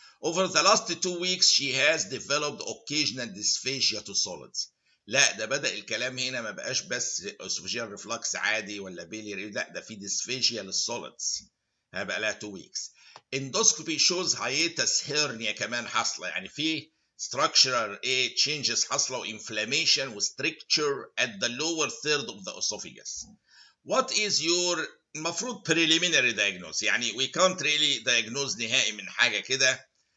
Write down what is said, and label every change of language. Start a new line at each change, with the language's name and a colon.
English: Over the last 2 weeks she has developed occasional dysphagia to solids.
Arabic: لا ده بدأ الكلام هنا ما بقاش بس اسوفيجيال ريفلكس عادي ولا بيلياري، لا ده في ديسفيجيا للسوليدز هيبقى لها 2 weeks.
English: Endoscopy shows hiatus hernia
Arabic: كمان حاصله، يعني في
English: structural changes حاصله وinflammation وstricture at the lower third of the esophagus. What is your
Arabic: المفروض
English: preliminary diagnosis؟ يعني we can't really diagnose
Arabic: نهائي من حاجه كده.